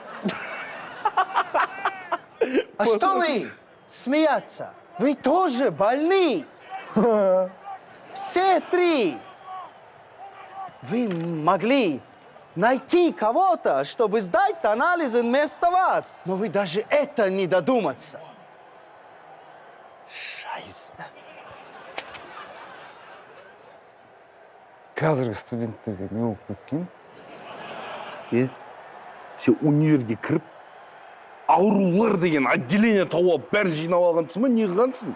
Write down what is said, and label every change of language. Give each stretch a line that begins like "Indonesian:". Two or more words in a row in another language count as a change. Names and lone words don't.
Russian: А что вы смеяться? Вы тоже больны. Все 3. Вы могли найти кого-то, чтобы сдать анализы вместо вас. Но вы даже это не додуматься. Шайс.
Kazakh: Қазіргі студенттерге не болып кеткен? Сен универге кіріп, аурулар деген отделение тауып бәрін жинап алғансың ба, не қылғансың?